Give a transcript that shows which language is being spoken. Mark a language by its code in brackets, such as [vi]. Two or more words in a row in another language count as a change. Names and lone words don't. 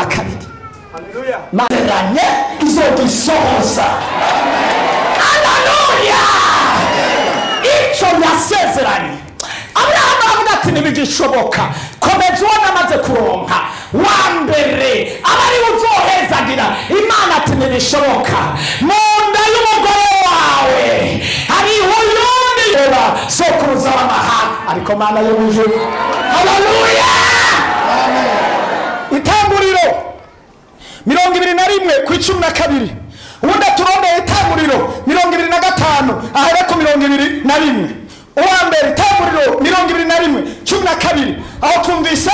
[rn] kabiri mazeranye izogisohoza haleluya icyo yasezeranye Aburahamu aravuga ati ntibigishoboka komeza uwo namaze kuronka wa mbere abari uzohezagira Imana ati ntibishoboka mu nda y'umugore wawe hariho uyundi yoba sokuruza w'amahanga ariko Mana yo mu ijuru haleluya Itanguriro 21:12 ubundi turondeye Itanguriro 25 ahera ku 21 uwa mbere Itanguriro 21:12 aho twumvise